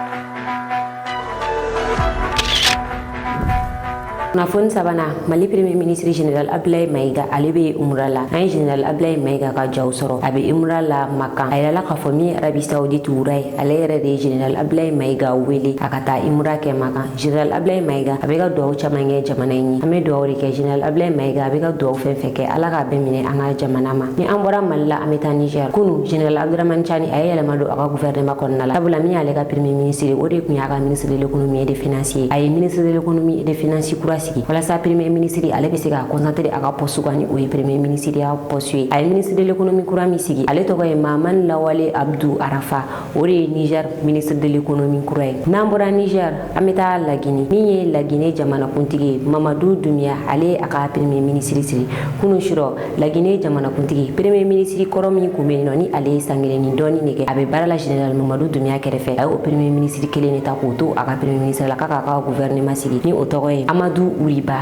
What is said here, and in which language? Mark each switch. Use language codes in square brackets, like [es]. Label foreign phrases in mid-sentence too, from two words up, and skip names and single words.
[bm] Kunnafoni sabanan Mali [fr] premier ministre [bm] général Abdoulaye Maïga ale bɛ umra la an ye général Abdoulaye Maïga ka jaw sɔrɔ a bɛ umra la Makan a yɛrɛla k'a fɔ min ye Arabi Saoudite wura ye ale yɛrɛ de ye général Abdoulaye Maïga wele a ka taa umra kɛ Makan. général Abdoulaye Maïga a bɛ ka duwawu caman kɛ jamana in ye an bɛ duwawu de kɛ général Abdoulaye Maïga a bɛ ka duwawu fɛn fɛn kɛ ala k'a bɛɛ minɛ an ka jamana ma. Ni an bɔra Mali la an bɛ taa Niger kunu général Abdourahmane Tiani a ye yɛlɛma don a ka gouvernement kɔnɔna la sabula min y'ale ka [fr] premier ministre [bm] o de tun y'a ka [fr] ministre de l'économie et des finances [bm] ye a ye [fr] ministre de l'économie et des finances [bm] kura sigi walasa [fr] premier ministre [bm] ale bɛ se ka concentrer a ka poste kan ni o ye [fr] premier ministre [bm] ya poste ye. A ye [fr] ministre de l'économie [bm] kura min sigi ale tɔgɔ ye Mahamani Lawale Abdou Arafa o de ye Niger [fr] ministre de l'économie [bm] kura ye. N'an bɔra Niger an bɛ taa Lagine min ye Lagine jamanakuntigi ye Mamadou Doumbia ale ye a ka [fr] premier ministre [bm] sigi kunu sura Lagine jamanakuntigi [fr] premier ministre [bm] kɔrɔ min kun bɛ yen nɔ ni ale ye san kelen ni dɔɔni de kɛ a bɛ baara la général Mamadou Doumbia kɛrɛfɛ a ye o [fr] premier ministre [bm] kelen de ta k'o to a ka [fr] premier ministre [bm] la k'a k'a ka gouvernement sigi ni o tɔgɔ ye Amadou Ouriba.